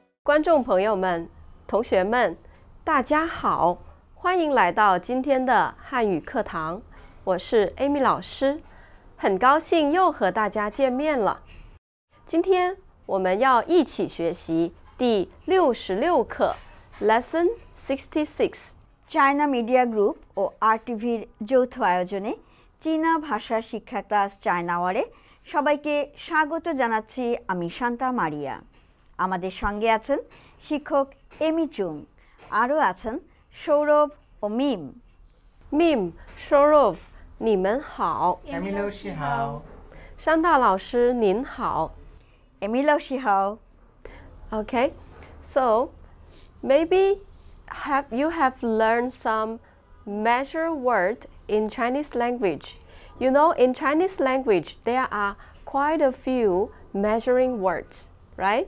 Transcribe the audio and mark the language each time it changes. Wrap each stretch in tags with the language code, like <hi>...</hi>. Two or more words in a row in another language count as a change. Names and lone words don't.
<zh>观众朋友们、同学们，大家好，欢迎来到今天的汉语课堂。我是 Amy 老师，很高兴又和大家见面了。今天我们要一起学习第66课 Lesson 66。</zh> <bn>চায়না মিডিয়া গ্রুপ ও আরটিভির যৌথ আয়োজনে চীনা ভাষা শিক্ষা ক্লাস চায়না ওয়ারে সবাইকে স্বাগত জানাচ্ছি। আমি শান্তা মারিয়া। আমাদের সঙ্গে আছেন শিক্ষক এমি চুং, আরও আছেন সৌরভ ও মিম। মিম, Saurav,</bn> <zh>你们好。 Amy 老师好。山大老师您好。 Amy 老师好.</zh> <en>Okay, so maybe you have learned some measure word in Chinese language. You know, in Chinese language there are quite a few measuring words, right?</en>